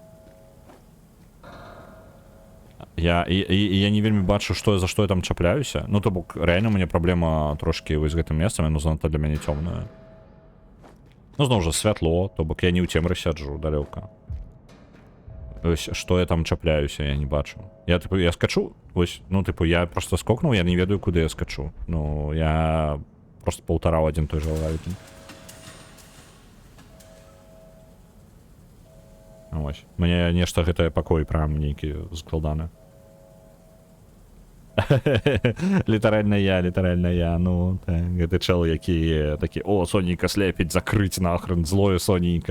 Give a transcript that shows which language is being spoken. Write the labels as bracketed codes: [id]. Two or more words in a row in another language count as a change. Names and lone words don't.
[be] Я не вельмі бачу, за што я там чапляюся. Ну, то бок, рэальна у мяне праблема трошкі вось з гэтым месцам, яно занадта для мяне цёмнае. Ну, зноў жа, святло, то бок я не ў цемры сяджу далёка. Ось, што я там чапляюся, я не бачу. Я, типу, я скачу, ось, ну, типу, я просто скокнуў, я не ведаю, куды я скачу. Ну, я просто паўтараў адзін той жа лавіт. Ось. Мне нешта гэтае пакой прям нейкі складаны. Літаральна я, ну, так, гэты чэл, які такі, о, сонейка слепіць, закрыць нахрен, злое сонейка.